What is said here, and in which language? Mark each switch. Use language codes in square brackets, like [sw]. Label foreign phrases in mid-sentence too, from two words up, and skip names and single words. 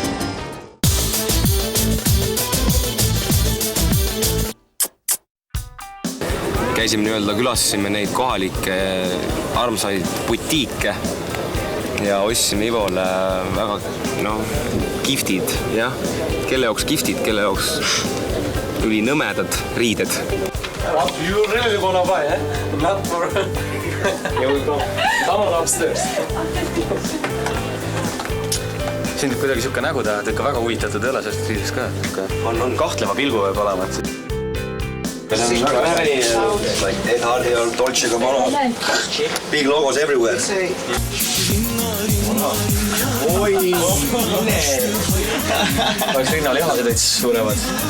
[et] Käisime nii-öelda, külastasime neid kohalikke armsaid butiike ja ostsime Ivole väga giftid, jah. Kelle jaoks giftid, kelle jaoks üli nõmedad riided. [en] You really wanna buy, eh? Not for... Here we go. Come on upstairs. [et] Siin on kuidagi siuke nägu taha, et ikka väga huvitatud ei ole sellest riides ka. On kahtleva pilgu võib olema. [en] Like Ed Hardy or Dolce & Gabbana. Big logos everywhere. [et] Oi, mine! Oleks rinnalihased veits suuremad.